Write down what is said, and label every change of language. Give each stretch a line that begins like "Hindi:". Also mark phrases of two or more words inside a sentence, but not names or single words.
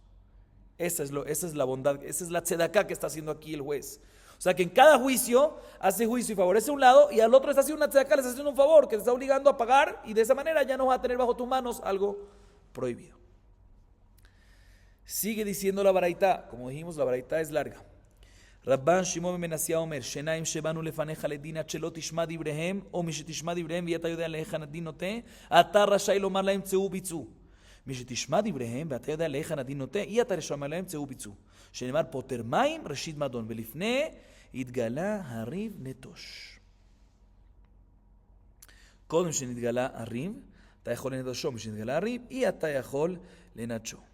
Spanish: Esa es la bondad, esa es la tzedakah que está haciendo aquí el juez. O sea que en cada juicio hace juicio y favorece a un lado y al otro está haciendo una tzedakah, le está haciendo un favor que te está obligando a pagar y de esa manera ya no vas a tener bajo tus manos algo prohibido. Sigue diciendo la baraitá, como dijimos la baraitá es larga.
Hebrew: Rabban Shimon ben Menasía Omer, שניים שבאו לפניך לדין עד שלא תשמע דבריהם או משתשמע דבריהם ויתה יודע להיכן הדין נוטה, אתה רשאי לומר להם צאו ביצעו. משתשמע דבריהם ואתה יודע להיכן הדין נוטה, אי אתה רשאי לומר להם צאו ביצעו. שנאמר פוטר מים ראשית מדון, ולפני התגלה הריב נטוש. קודם שנתגלה הריב, אתה יכול לנטושו, משנתגלה הריב, אי אתה יכול לנטשו.